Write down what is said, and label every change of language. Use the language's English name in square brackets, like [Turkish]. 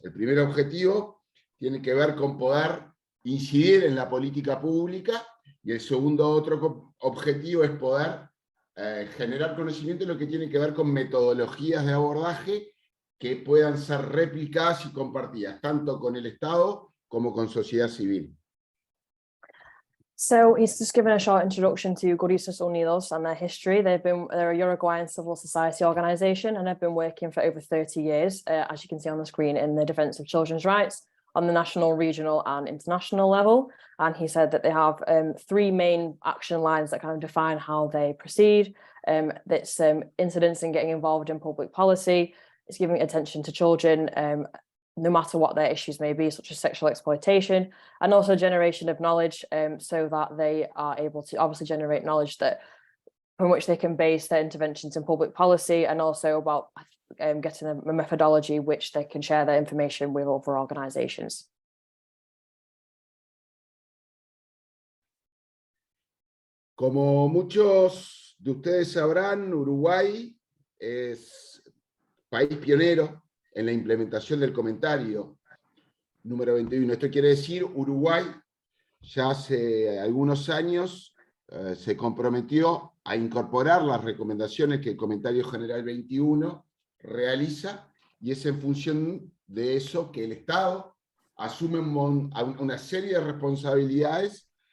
[Spanish] El primer objetivo tiene que ver con poder incidir en la política pública, y el segundo otro objetivo es poder generar conocimiento en lo que tiene que ver con metodologías de abordaje que puedan ser replicadas y compartidas, tanto con el Estado como con sociedad civil. [English] So he's just given a short introduction to Gurises Unidos and their history. They're a Uruguayan civil society organization and have been working for over 30 years, as you can see on the screen, in the defense of children's rights on the national, regional and international level. And he said that they have 3 main action lines that kind of define how they proceed. That's incidents in getting involved in public policy. It's giving attention to children, no matter what their issues may be, such as sexual exploitation, and also generation of knowledge, so that they are able to obviously generate knowledge that from which they can base their interventions in public policy, and also about getting a methodology which they can share their information with other organizations. [Spanish] Como muchos de ustedes sabrán, Uruguay es país pionero en la implementación del comentario número 21. Esto quiere decir, Uruguay ya hace algunos años se comprometió a incorporar las recomendaciones que el comentario general 21 realiza, y es en función de eso que el Estado asume una serie de responsabilidades